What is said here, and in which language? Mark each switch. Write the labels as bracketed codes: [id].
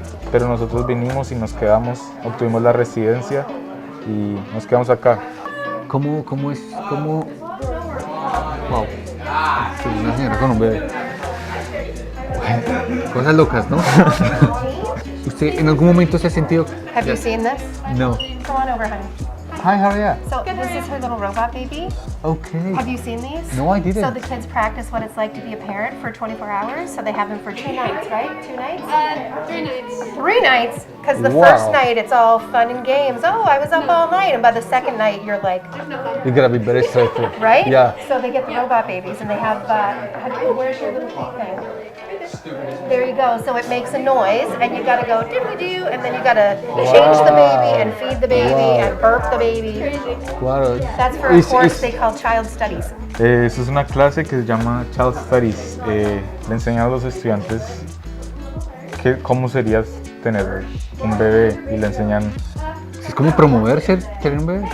[es] Pero nosotros vinimos y nos quedamos, obtuvimos la residencia y nos quedamos acá. ¿Cómo es? Wow. Soy una señora con un bebé. Cosas locas, ¿no? ¿Usted en algún momento se ha sentido? [en] Have you seen this? No. Come on over, honey. Hi, how are you? So this is her little robot baby. Okay. Have you seen these? No, I didn't. So the kids practice what it's like to be a parent for 24 hours. So they have them for 2 nights, right? 2 nights? 3 nights. 3 nights, because the Wow. first night it's all fun and games. Oh, I was up all night, and by the second night you're like, You gotta be very stressful. right? Yeah. So they get the robot babies, and they have. Where's your little thing? There you go. So it makes a noise, and you gotta go diddly-doo, and then you gotta change the baby and feed the baby and burp the baby. [es] Claro. [en] That's for a course they call Child Studies. [es] Eso es una clase que se llama Child Studies. Le enseñan a los estudiantes cómo sería tener un bebé y le enseñan... ¿Es como promover tener un bebé?